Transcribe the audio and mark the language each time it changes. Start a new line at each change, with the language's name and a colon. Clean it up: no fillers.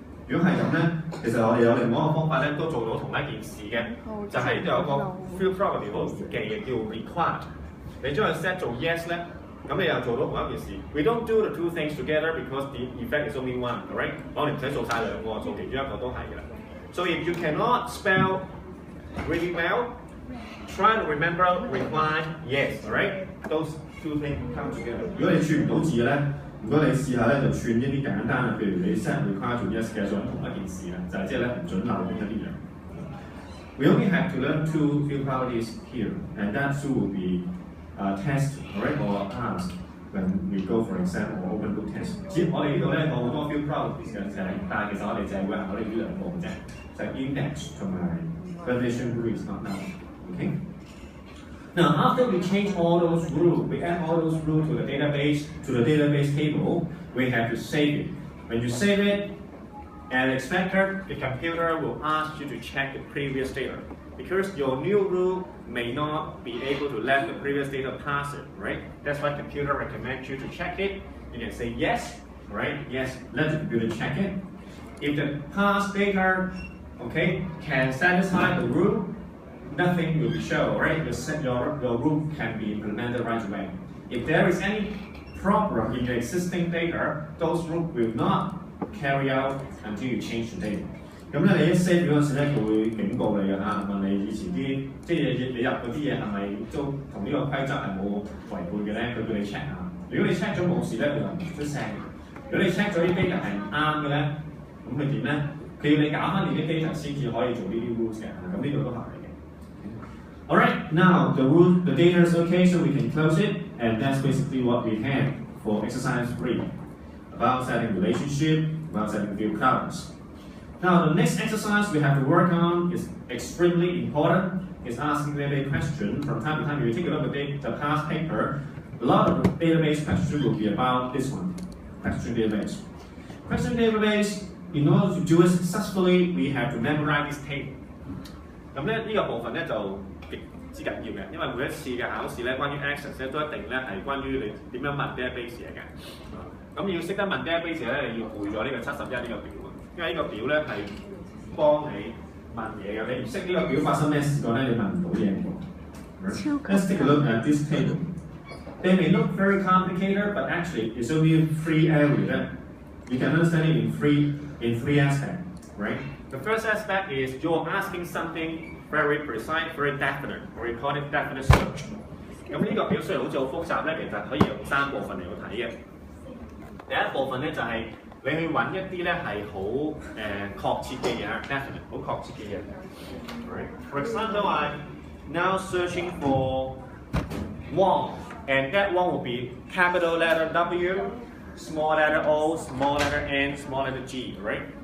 Cantonese: 如果係咁咧，其實我哋有另外一個方法咧都做到同一件事嘅，就係有一個 field property 好易記嘅叫 required。你將佢 set 做 yes 咧。咁你又做到同一件事。
English: We don't do the two things together because the effect is only one, alright？
Cantonese: 我哋唔使做晒兩個，做其中一個都係嘅啦。
English: So if you cannot spell really well, try to remember required yes, alright? Those two things come together.
Cantonese: 如果你串唔到字嘅咧，如果你試下咧就串一啲簡單嘅，譬如你 set required 做 yes 嘅，做同一件事啦，就係即係咧唔準漏一啲嘢。
English: We only have to learn two field properties here, and that two will be test, alright, or ask when we go for exam or open book test.
Cantonese: 我哋呢度咧有好多 field properties 嘅，但係其實我哋就係會考慮呢兩個嘅啫，就係 index 同埋 validation rule
English: is not now. Okay. Now after we change all those rules, we add all those rules to the database table, we have to save it. When you save it, as expected, the computer will ask you to check the previous data. Because your new rule may not be able to let the previous data pass it, right? That's why computer recommends you to check it. You can say yes, right? Yes, let the computer check it. If the past data, okay, can satisfy the rule, nothing will be shown, right? Your rule can be implemented right away. If there is any problem in the existing data, those rules will not carry out until you change the data.
Cantonese: 咁咧，你一 save 嗰陣時咧，佢會警告你㗎嚇，問你以前啲即係你入嗰啲嘢係咪都同呢個規則係冇違背嘅咧？佢叫你 check 下。如果你 check 咗冇事咧，佢就唔出聲。如果你 check 咗啲 data 係唔啱嘅咧，咁佢點咧？佢要你搞翻你啲 data 先至可以做呢啲 rules 嘅。咁呢度都係嘅。
English: Alright, now the data is okay, so we can close it, and that's basically what we have for exercise 3 about setting relationship, about setting field columns. Now, the next exercise we have to work on is extremely important. It's asking database question. From time to time, if you take a look at the past paper, a lot of the database questions will be about this one, question database. Question database in order to do it successfully, we have to memorize this table.
Cantonese: 咁咧呢個部分咧就極之緊要嘅，因為每一次嘅考試咧，關於 access 咧都一定咧係關於你點樣問 database 嘅。咁要識得問 database 咧，你要背咗呢個71呢個表啊，因為呢個表咧係幫你問嘢嘅。你唔識呢個表發生咩事個咧，你問唔到嘢喎。
English: Let's take a look at this table. They may look very complicated, but actually it's only 3 areas. You can understand it in three aspects, right? The first aspect is you're asking something very precise, very definite. We call it definite search.
Cantonese: 咁呢個表雖然好似好複雜咧，其實可以用3部分嚟到睇嘅。第一部分咧就係你去揾一啲咧係好確切嘅嘢 ，definite 好確切嘅嘢。
English: Right? For example, I'm now searching for wall, and that wall will be capital letter W, small letter O, small letter N, small letter G, right?